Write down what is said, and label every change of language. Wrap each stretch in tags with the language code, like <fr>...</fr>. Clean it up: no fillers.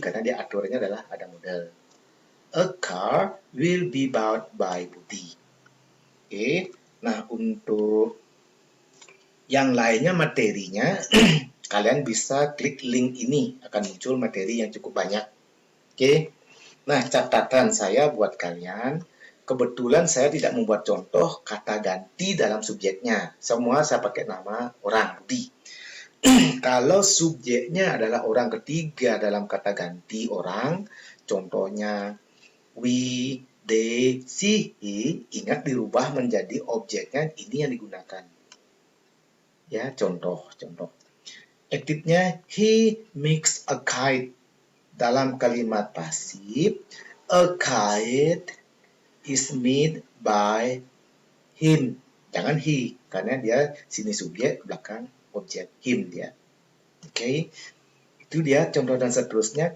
<id>Karena dia aturannya adalah ada modal.</id> <en>A car will be bought by Budi.</en> <id>Oke. Nah, untuk yang lainnya materinya, kalian bisa klik link ini. Akan muncul materi yang cukup banyak. Oke. Nah, catatan saya buat kalian, kebetulan saya tidak membuat contoh kata ganti dalam subjeknya. Semua saya pakai nama orang, Budi. Kalau subjeknya adalah orang ketiga dalam kata ganti orang, contohnya we, they, she, he, ingat dirubah menjadi objeknya ini yang digunakan. Ya, contoh. Aktifnya</id> <en>he makes a kite.</en> <id>Dalam kalimat pasif,</id> <en>a kite is made by him.</en> <id>Jangan he, karena dia sini subjek, belakang objek him dia. Oke, itu dia contoh dan seterusnya.</id>